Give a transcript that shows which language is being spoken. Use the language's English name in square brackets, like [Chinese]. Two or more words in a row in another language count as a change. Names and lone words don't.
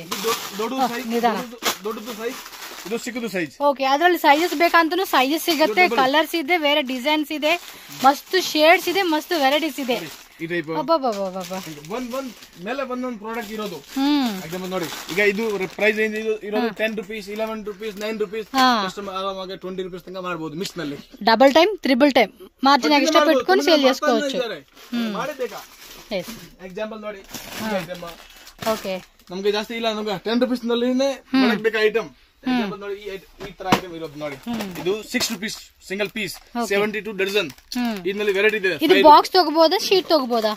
[Kannada] ದೊಡ್ಡದು ಸೈಜ್, ಇದು ಚಿಕ್ಕದು ಸೈಜ್. ಓಕೆ, ಅದ್ರಲ್ಲಿ ಸೈಜಸ್ ಬೇಕಂತೂ ಸೈಜಸ್ ಸಿಗುತ್ತೆ, ಕಲರ್ಸ್ ಇದೆ, ಬೇರೆ ಡಿಸೈನ್ಸ್ ಇದೆ, ಮಸ್ತ್ ಶೇಡ್ಸ್ ಇದೆ, ಮಸ್ತ್ ವೆರೈಟೀಸ್ ಇದೆ. ಈ ಟೈಪ್ ಮೇಲೆ ಒಂದೊಂದು ಪ್ರಾಡಕ್ಟ್ ಇರೋದು. ನೋಡಿ, ಈಗ ಇದು [English] price range [Kannada] ಇರೋದು 10 ರೂಪೀಸ್, 11 ರೂಪೀಸ್, 9 ರೂಪೀಸ್. ಕಸ್ಟಮರ್ ಆರಾಮಾಗಿ 20 ರೂಪೀಸ್ ತನಕ ಮಾಡಬಹುದು ಮಿಕ್ಸ್ ನಲ್ಲಿ. [English] double time, triple time margin extra [Telugu] పెట్టుకొని సేల్ చేసుకోవచ్చు. [Kannada] ಎಕ್ಸಾಂಪಲ್ ನೋಡಿ, ಓಕೆ, ನಮ್ಗೆ ಜಾಸ್ತಿ ಇಲ್ಲ, ನಮ್ಗೆ 10 ರೂಪೀಸ್ ನಲ್ಲಿ ಬೇಕಾ ಐಟಮ್. ಎಕ್ಸಾಂಪಲ್ ನೋಡಿ, ಈ ತರ ಐಟಮ್ ಇರೋದು ನೋಡಿ. ಇದು 6 ರೂಪೀಸ್ [English] single piece, [Kannada] 72 ಡಜನ್. ಇದರಲ್ಲಿ ವೆರೈಟಿ ಇದೆ. ಇದು ಬಾಕ್ಸ್ ತಗೋಬಹುದಾ, ಶೀಟ್ ತಗೋಬಹುದಾ?